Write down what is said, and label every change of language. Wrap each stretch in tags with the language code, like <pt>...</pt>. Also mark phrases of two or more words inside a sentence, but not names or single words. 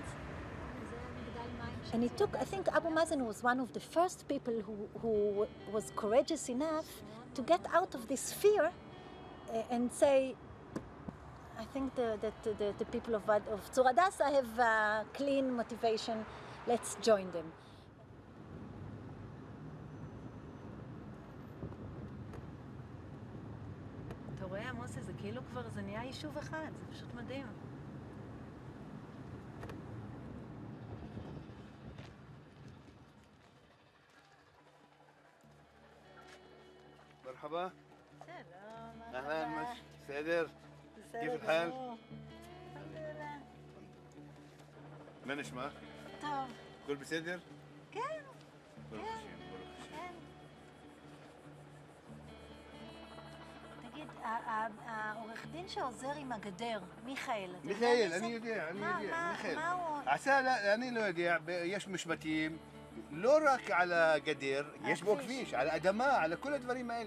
<en>And it took, I think Abu Mazen was one of the first people who was courageous enough to get out of this fear and say, I think the people of Tzur Hadassah have clean motivation, let's join them.</en> <he>אתה רואה, מוסי, זה כאילו כבר, זה נהיה יישוב אחד, זה פשוט מדהים.</he> <ar>مرحبا. سلام. اهلا مش سادر. كيف الحال؟ الحمد لله. من اسمك؟</ar> <he>טוב.</he> <ar>كل بسادر؟</ar> <he>כן. ברוך השם, ברוך השם. כן. תגיד, העורך דין שעוזר עם הגדר, מיכאל, אתה יודע מיכאל, מי אני זה? יודע, מיכאל. מה הוא? עשה, אני לא יודע, יש משפטים, לא רק על הגדר, יש בו כביש, על האדמה, על כל הדברים האלה.</he>